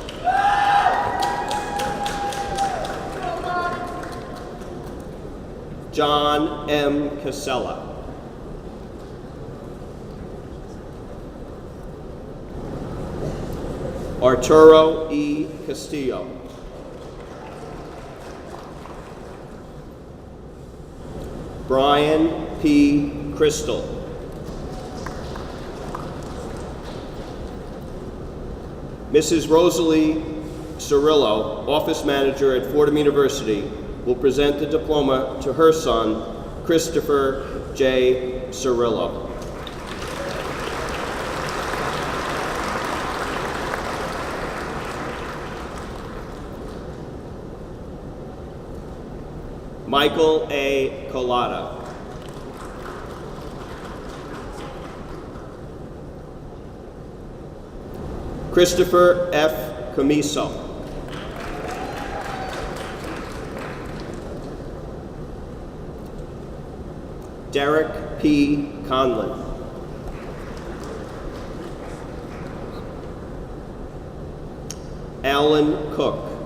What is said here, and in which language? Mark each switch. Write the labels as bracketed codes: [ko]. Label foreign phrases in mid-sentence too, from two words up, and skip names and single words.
[en] John M. Casella. Arturo E. Castillo. Brian P. Crystal. Mrs. Rosalie Cirillo, office manager at Fordham University, will present the diploma to her son, Christopher J. Cirillo. Michael A. Collada. Christopher F. Camiso. Derek P. Conlon. Alan Cook.